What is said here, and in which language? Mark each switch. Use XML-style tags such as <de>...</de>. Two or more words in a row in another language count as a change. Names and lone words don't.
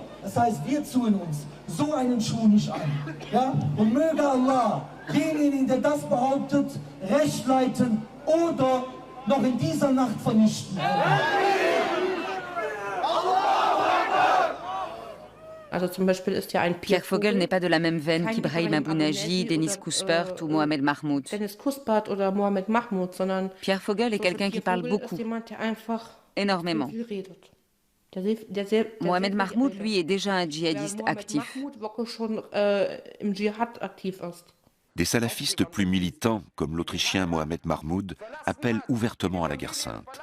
<de>Das heißt, wir ziehen uns so einen Schuh nicht an. Ja? Und möge Allah denjenigen, der das behauptet, recht leiten oder noch in dieser Nacht vernichten.</de> <fr>Pierre Vogel n'est pas de la même veine qu'Ibrahim Abou-Naji, Denis Kouspert ou Mohamed Mahmoud. Pierre Vogel est quelqu'un qui parle beaucoup, énormément. Mohamed Mahmoud, lui, est déjà un djihadiste actif. Des salafistes plus militants, comme l'Autrichien Mohamed Mahmoud, appellent ouvertement à la guerre sainte.</fr>